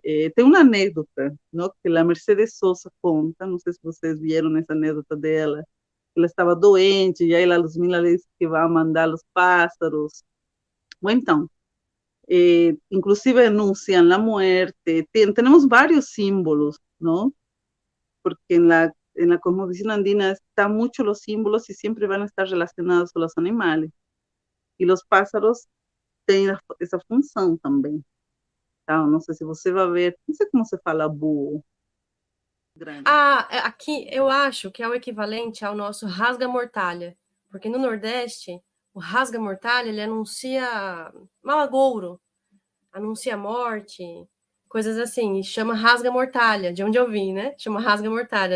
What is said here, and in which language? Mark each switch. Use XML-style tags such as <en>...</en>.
<pt>Tem uma anedota, não? Que a Mercedes Sosa conta, não sei se vocês viram essa anedota dela, ela estava doente, e aí a Luzmila disse que vai mandar os pássaros. Ou então,</pt> <es>inclusive anuncian a muerte.</es> <pt>Temos vários símbolos, não?</pt> <es>Porque en la cosmovisión andina están mucho los símbolos y siempre van a estar relacionados con los animales. Y los pájaros tienen</es> <pt>essa função também. Tá? Não sei se você vai ver, não sei como se fala búho. Grande. Aqui eu acho que é o equivalente ao nosso rasga-mortalha, porque no Nordeste, o rasga-mortalha, ele anuncia malagouro, anuncia morte, coisas assim, e chama rasga-mortalha, de onde eu vim, né? Chama rasga-mortalha.</pt>